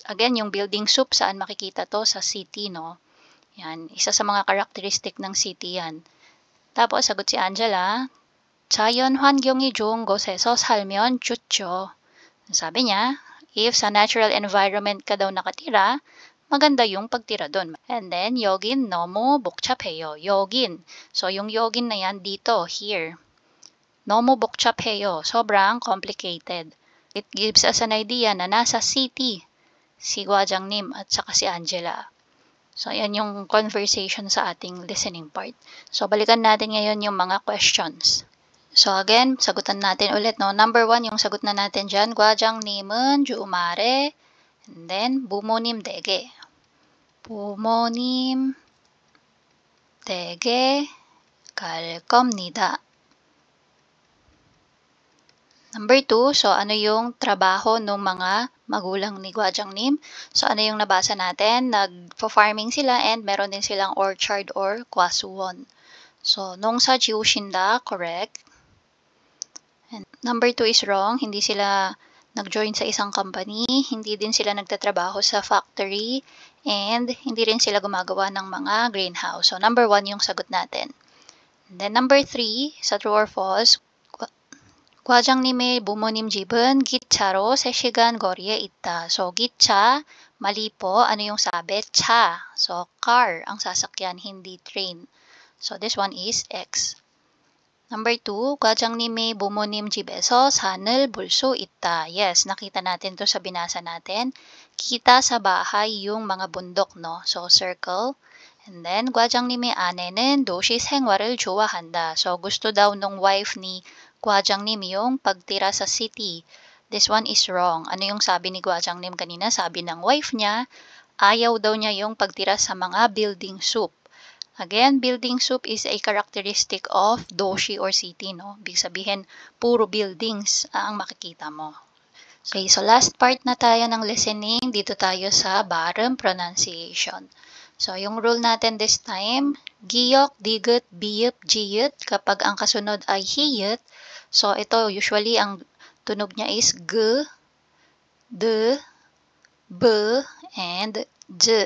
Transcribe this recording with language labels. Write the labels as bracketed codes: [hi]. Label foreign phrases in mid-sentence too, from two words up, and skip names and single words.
[tl] Again, yung building soup, saan makikita to? Sa city, no? Yan, isa sa mga characteristic ng city yan. Tapos, sagot si Angela, [ko] 자연 환경이 좋은 곳에서 살면 좋죠. [tl] Sabi niya, if sa [en] natural environment [tl] ka daw nakatira, maganda yung pagtira doon. [en] And then, [ko] 여긴 너무 복잡해요. 여긴. [tl] So, yung 여긴 na yan dito, [en] here. [ko] 너무 복잡해요. [tl] Sobrang complicated. [en] It gives us an idea [tl] na nasa city si Gwajangnim at saka si Angela. So, yan yung conversation sa ating [en] listening part. [tl] So, balikan natin ngayon yung mga questions. So, again, sagutan natin ulit, no? Number 1, yung sagot na natin dyan, [ko] 과장님은 주말에, [en] and then, [ko] 부모님 댁에. 부모님 댁에 갈 겁니다. [tl] Number 2, so ano yung trabaho ng mga magulang ni Gwajangnim? So ano yung nabasa natin? Nagpo-farming sila and meron din silang orchard or kwasuwon. [ko] So 농사 지으신다, [en] correct. And number 2 is wrong. [tl] Hindi sila nag-join sa isang company, hindi din sila nagtatrabaho sa factory, and hindi rin sila gumagawa ng mga greenhouse. So number 1 yung sagot natin. [en] And then number 3, [ko] sa [en] true or false, [ko] 과장님의 부모님 집은 기차로 3시간 거리에 있다. So, 기차, [tl] mali po. Ano yung sabi? 차. So, car ang sasakyan, hindi train. [en] So, this one is X. Number 2, [ko] 과장님의 부모님 집에서 산을 볼 수 있다. [tl] Yes, nakita natin to sa binasa natin. Kita sa bahay yung mga bundok, no? [en] So, circle. And then, [ko] 과장님의 아내는 도시 생활을 좋아한다. [tl] So, gusto daw nung wife ni Gwajangnim yung pagtira sa city. [en] This one is wrong. [tl] Ano yung sabi ni Gwajangnim kanina? Sabi ng wife niya, ayaw daw niya yung pagtira sa mga building soup. [en] Again, building soup is a characteristic of doshi or city, no? [tl] Ibig sabihin, puro buildings ang makikita mo. Okay, so last part na tayo ng listening. Dito tayo sa [en] bottom pronunciation. [tl] So, yung rule natin [en] this time, [tl] giyok, digut, biyup, jiyut. Kapag ang kasunod ay hiyut, so ito usually ang tunog niya is g, d, b, and j.